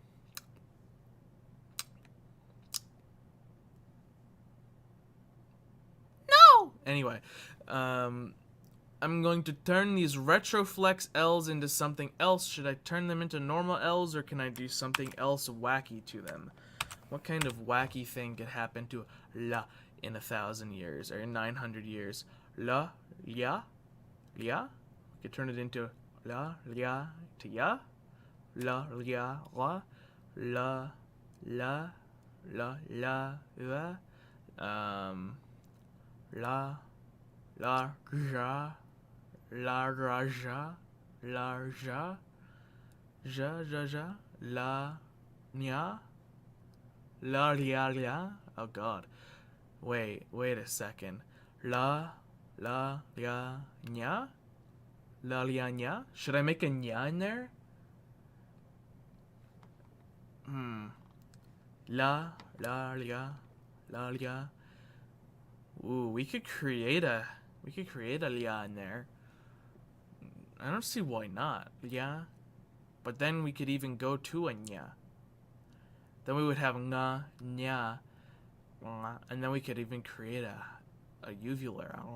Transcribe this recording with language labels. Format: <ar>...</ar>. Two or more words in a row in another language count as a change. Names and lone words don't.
<en>Anyway, I'm going to turn these retroflex L's into something else. Should I turn them into normal L's, or can I do something else wacky to them? What kind of wacky thing could happen to la in 1,000 years, or in 900 years? La, ya, ya? We could turn it into la, ya, to ya. La, ya, la. La, la, la, la, la. La, la, ja. La, ra, ja. La, ja. Ja, ja, ja. La, nya. La, lia, lia. Oh god. Wait a second. La, lia, nya? La, lia, nya? Should I make a nya in there? La, lia, la, lia. Ooh, we could create a lia in there. I don't see why not. Lia. But then we could even go to a nya. Then we would have nga, nya, and then we could even create a uvular.</en>